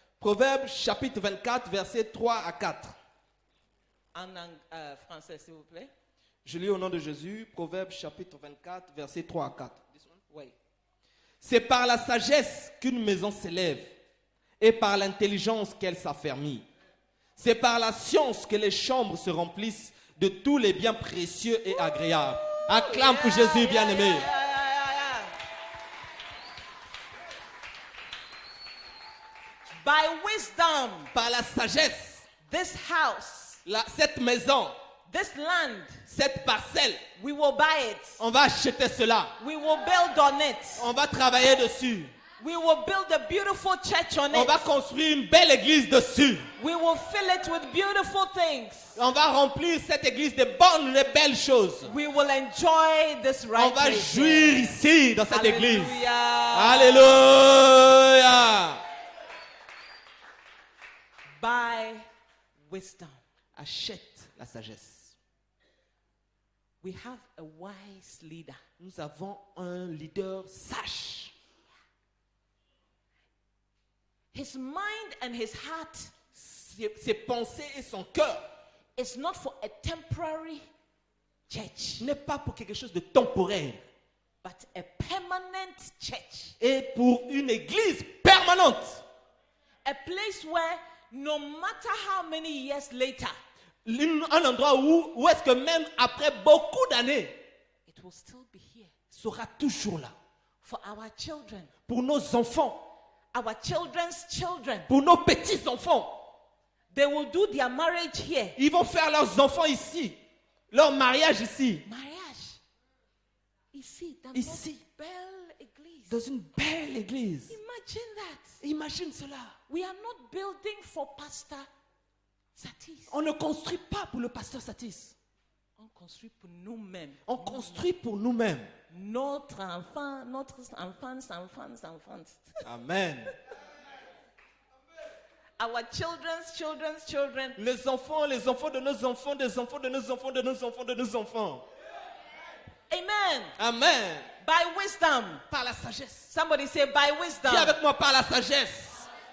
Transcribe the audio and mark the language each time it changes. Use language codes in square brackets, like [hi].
[fr] Proverbe chapitre 24, versets 3 à 4. En français, s'il vous plaît. Je lis au nom de Jésus, Proverbe chapitre 24, versets 3 à 4. Oui. C'est par la sagesse qu'une maison s'élève et par l'intelligence qu'elle s'affermit. C'est par la science que les chambres se remplissent de tous les biens précieux et agréables. Acclame pour Jésus, bien-aimé. [en] Yeah. By wisdom, [fr] Par la sagesse, [en] this house, [fr] cette maison, [en] this land, [fr] cette parcelle, [en] we will buy it. [fr] on va acheter cela. [en] We will build on it. [fr] On va travailler dessus. [en] We will build a beautiful church on [fr] On [en] it. [fr] va construire une belle église dessus. [en] We will fill it with beautiful things. [fr] On va remplir cette église de bonnes et belles choses. [en] We will enjoy this right [fr] On va [en] place [fr] jouir [en] here. [fr] ici, dans cette église. [en] Hallelujah. [fr] Alléluia. [en] By wisdom. [fr] Achète la sagesse. [en] We have a wise leader. [fr] Nous avons un leader sage. [en] His mind and his heart [fr] Ses pensées et son cœur [en] is not for a temporary church, [fr] n'est pas pour quelque chose de temporaire, [en] but a permanent church. [fr] et pour une église permanente. [en] A place where no matter how many years later, [fr] Un endroit où est-ce que même après beaucoup d'années, [en] it will still be here [fr] sera toujours là. [en] for our children, [fr] Pour nos enfants, [en] our children's children. [fr] pour nos petits-enfants. [en] They will do their marriage here. [fr] Ils vont faire leurs enfants ici, leur mariage ici, Mariage. Ici, dans Ici. notre belle église. dans une belle église. [en] Imagine that. [fr] Imagine cela. [en] We are not building for Pastor Satis. [fr] On ne construit pas pour le pasteur Satis. On construit pour nous-mêmes. On construit pour nous-mêmes. Notre enfance. Amen. [en] our children's children's children. [fr] Les enfants de nos enfants, des enfants de nos enfants, de nos enfants, de nos enfants. Amen. Amen. [en] By wisdom. [fr] Par la sagesse. [en] Somebody say by wisdom. [fr] Dis avec moi par la sagesse.